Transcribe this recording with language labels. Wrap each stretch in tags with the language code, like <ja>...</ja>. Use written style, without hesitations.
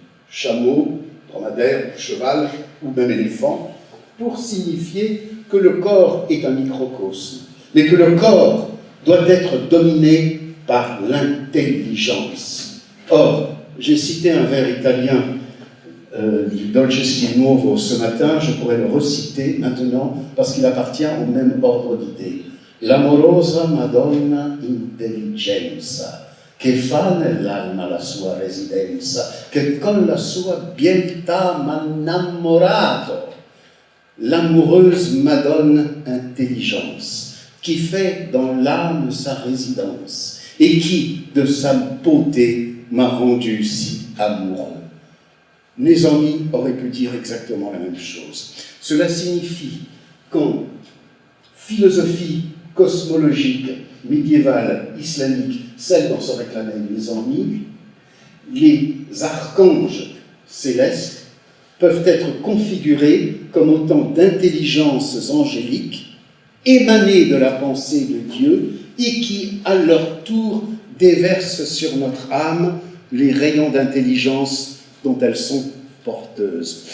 <fr>chameau, dromadaire, cheval ou même éléphant, pour signifier que le corps est un microcosme, mais que le corps doit être dominé par l'intelligence. Or, j'ai cité un vers italien du Dolce Stil Nuovo ce matin, je pourrais le reciter maintenant parce qu'il appartient au même ordre d'idées.</fr> <it>L'amorosa Madonna intelligenza, che fa nell'alma la sua residenza, che con la sua bieltà m'ha innamorato.</it> <fr>L'amoureuse Madone intelligence, qui fait dans l'âme sa résidence, et qui, de sa beauté, m'a rendu si amoureux. Nézami aurait pu dire exactement la même chose. Cela signifie qu'en philosophie cosmologique, médiévale, islamique, celle dont se réclamait Nézami, les archanges célestes peuvent être configurés comme autant d'intelligences angéliques émanées de la pensée de Dieu et qui, à leur tour, déversent sur notre âme les rayons d'intelligence dont elles sont porteuses.</fr>